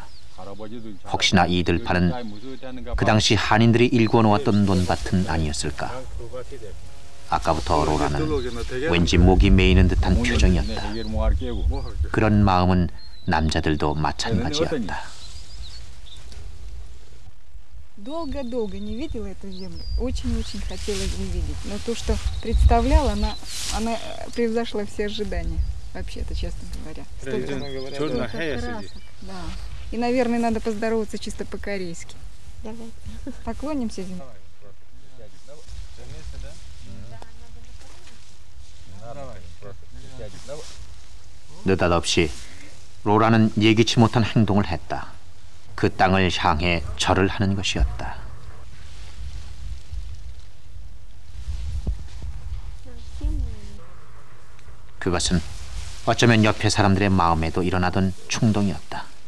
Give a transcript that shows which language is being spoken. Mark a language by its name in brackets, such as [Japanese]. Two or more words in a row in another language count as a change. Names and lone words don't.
[Korean] 혹시나 이 들판은 그 당시 한인들이 일궈 놓았던 논밭은 아니었을까? 아까부터 로라는 왠지 목이 메이는 듯한 표정이었다. 그런 마음은 남자들도 마찬가지였다. [Russian] Долго-долго не видела эту землю. Очень-очень хотела увидеть. Но то, что представляла, она превзошла все ожидания. Вообще-то, честно говоря. Столько красок. Да. И, наверное, надо поздороваться чисто по-корейски. Давайте. Поклонимся земле. [Korean] 느닷없이 로라는 예기치 못한 행동을 했다. 그 땅을 향해 절을 하는 것이었다. 그것은 어쩌면 옆에 사람들의 마음에도 일어나던 충동이었다.